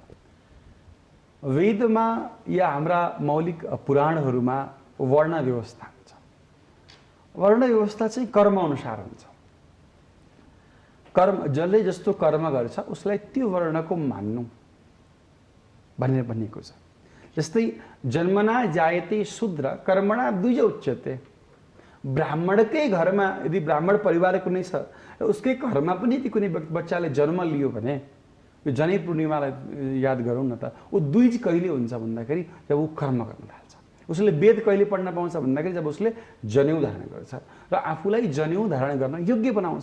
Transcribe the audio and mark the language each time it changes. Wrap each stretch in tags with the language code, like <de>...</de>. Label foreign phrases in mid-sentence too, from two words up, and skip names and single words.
<ne>वेदमा या हाम्रा मौलिक पुराणहरूमा वर्ण व्यवस्था हुन्छ। वर्ण व्यवस्था चाहिँ कर्म अनुसार हुन्छ। कर्म, जसले जस्तो कर्म गर्छ उसलाई त्यो वर्णको मान्नु। भनेर भनिएको छ।</ne> <sa>जस्तै जन्मना जायते शूद्र कर्मणा द्विज उच्यते।</sa> <ne>ब्राह्मणकै घरमा यदि ब्राह्मण परिवार कुनै छ र उसकै घरमा पनि यदि कुनै बच्चाले जन्म लियो भने यो जनै पूर्णिमालाई याद गरौँ न त, ऊ द्विज कहिले हुन्छ भन्दाखेरि जब ऊ कर्म गर्न थाल्छ। उसले वेद कहिले पढ्न पाउँछ भन्दाखेरि जब उसले जनेऊ धारण गर्छ र आफूलाई जनेऊ धारण गर्न योग्य बनाउँछ।</ne>